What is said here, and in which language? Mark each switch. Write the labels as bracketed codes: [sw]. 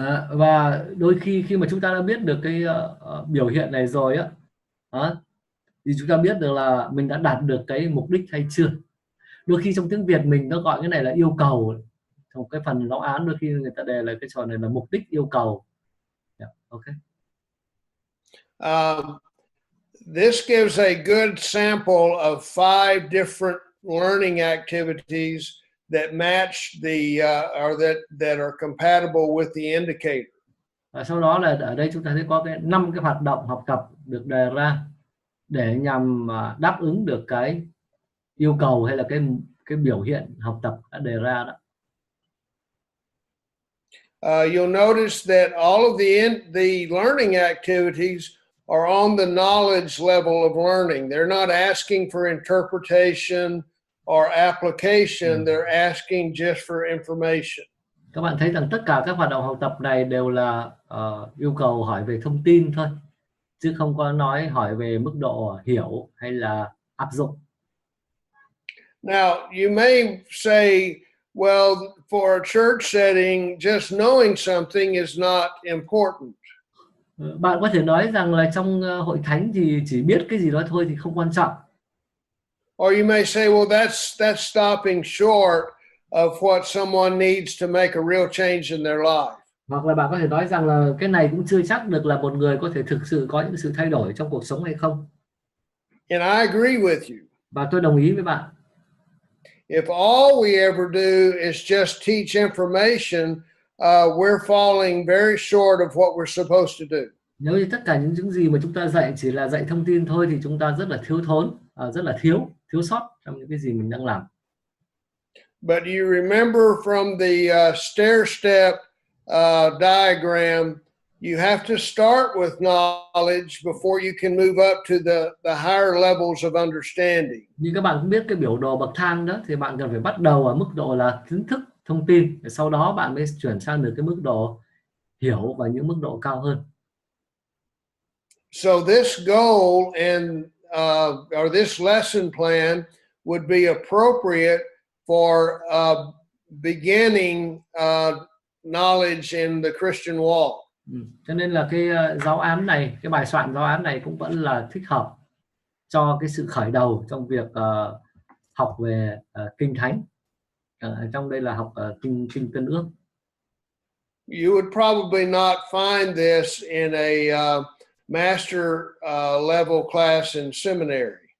[vi] Và đôi khi mà chúng ta đã biết được cái biểu hiện này rồi á, thì chúng ta biết được là mình đã đạt được cái mục đích hay chưa. Đôi khi trong tiếng Việt mình nó gọi cái này là yêu cầu, trong cái phần giáo án đôi khi người ta đề là cái trò này là mục đích yêu cầu. [en] Yeah, okay. This gives a good sample of 5 different learning activities that match the or that are compatible with the indicator. [vi] Và sau đó là ở đây chúng ta thấy có cái 5 cái hoạt động học tập được đề ra để nhằm đáp ứng được cái yêu cầu hay là cái biểu hiện học tập đã đề ra đó. [en] You'll notice that all of the learning activities are on the knowledge level of learning. They're not asking for interpretation or application. They're asking just for information. [vi] Các bạn thấy rằng tất cả các hoạt động học tập này đều là yêu cầu hỏi về thông tin thôi, chứ không có nói hỏi về mức độ hiểu hay là áp dụng. [en] Now, you may say, well, for a church setting, just knowing something is not important. [vi] Bạn có thể nói rằng là trong hội thánh thì chỉ biết cái gì đó thôi thì không quan trọng. [en] Or you may say, well, that's stopping short of what someone needs to make a real change in their life. [vi] Hoặc là bạn có thể nói rằng là cái này cũng chưa chắc được là một người có thể thực sự có những sự thay đổi trong cuộc sống hay không. [en] And I agree with you. [vi] Và tôi đồng ý với bạn. [en] If all we ever do is just teach information, we're falling very short of what we're supposed to do. [vi] Nếu như tất cả những gì mà chúng ta dạy chỉ là dạy thông tin thôi thì chúng ta rất là thiếu thốn, rất là thiếu sót trong những cái gì mình đang làm. [en] But you remember from the stair step diagram, you have to start with knowledge before you can move up to the higher levels of understanding. [vi] Như các bạn cũng biết cái biểu đồ bậc thang đó, thì bạn cần phải bắt đầu ở mức độ là kiến thức, thông tin, để sau đó bạn mới chuyển sang được cái mức độ hiểu và những mức độ cao hơn. [en] So this goal and or this lesson plan would be appropriate for beginning knowledge in the Christian walk. [vi] Cho nên là cái giáo án này, cái bài soạn giáo án này cũng vẫn là thích hợp cho cái sự khởi đầu trong việc học về kinh thánh. Trong đây là học kinh Tân Ước. [en] You would probably not find this in a master level class in seminary.